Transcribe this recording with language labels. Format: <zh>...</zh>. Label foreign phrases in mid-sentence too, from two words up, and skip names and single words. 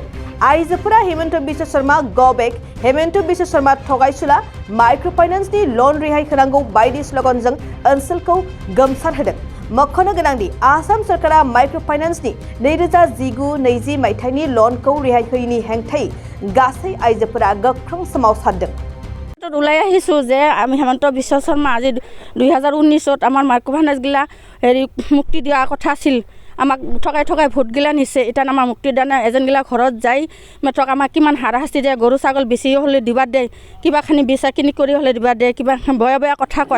<brx>आइजोफोरा हिमन्त बिश्व शर्मा</brx> <en>go back,</en> <brx>हिमन्त बिश्व शर्मा थगायसुला, माइक्रोफाइनेंसनि लोन रिहाई होनांगौ बायदि स्लोगानजों ओनसोलखौ गोमसारहोदों। मख'नो गोनांदि आसाम सरकारा माइक्रोफाइनेंसनि 2019-20 मायथाइनि लोनखौ रिहाई होयिनि हेंथायै गासै आइजोफोरा गोख्रों सोमावसारदों।</brx> <as>ওলাই আহিছোঁ যে আমি হিমন্ত বিশ্ব শৰ্মা আজি 2019ত আমাৰ মাইক্ৰোফাইনেন্সগিলা মুক্তি দিয়া কথা আছিল। আমাক ঠগাই ভোট গিলা নিছে। এতিয়া আমাৰ মুক্তি দিয়া নাই। এজনগিলা ঘৰত যাই মাত্ৰক আমাক কিমান হাৰাশাস্তি দিয়ে। গৰু ছাগল বেছি হ'লে দিবা দিয়ে, কিবাখিনি বেচা কিনি কৰি হ'লে দিবা দিয়ে, কিবা বেয়া কথা কয়।</as>